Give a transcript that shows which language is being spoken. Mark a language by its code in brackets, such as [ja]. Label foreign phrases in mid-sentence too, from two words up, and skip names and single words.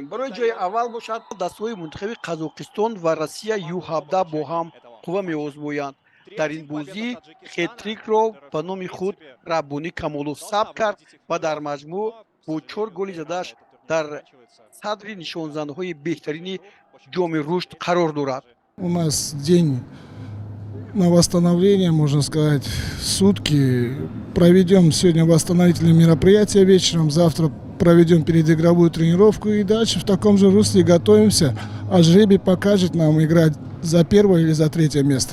[tg] Барои ҷои аввал бошад, дастаҳои мунтахаби Қазоқистон ва Россия Ю-17 бо ҳам қувва меозмоянд. дар ин бозӣ хетрикро ба номи худ Раббонӣ Камолов сабт кард ва дар маҷмӯъ бо 4 голи задааш дар садри нишонзанҳои беҳтарини ҷоми рушд қарор дорад. [ru] У нас день на восстановление, можно сказать, сутки. Проведем сегодня восстановительные мероприятия вечером, завтра проведем передигровую тренировку и дальше в таком же русле готовимся, а жребий покажет нам играть за первое или за третье место.